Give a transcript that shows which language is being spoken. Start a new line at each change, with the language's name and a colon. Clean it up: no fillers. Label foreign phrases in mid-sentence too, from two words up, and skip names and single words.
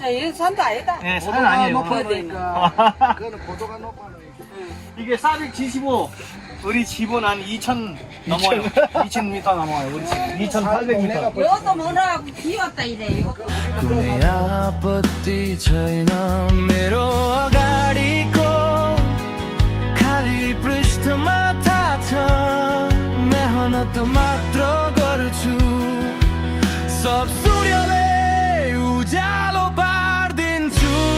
Korean: 산도 아니다. 네, 산은 아니에요. 그러니까. 이게 475 우리 집은 한 2,000 넘어요. 2,000m 넘어요. 우리 집 2,800m. 이것도 뭐라 비웠다 이래.
Nepali: कुनै आपत्ति छैन मेरो अगाडिको खाली पृष्ठमा थाहा छ मेहनत मात्र गर्छु सब सूर्यले उज्यालो पार्दिन्छु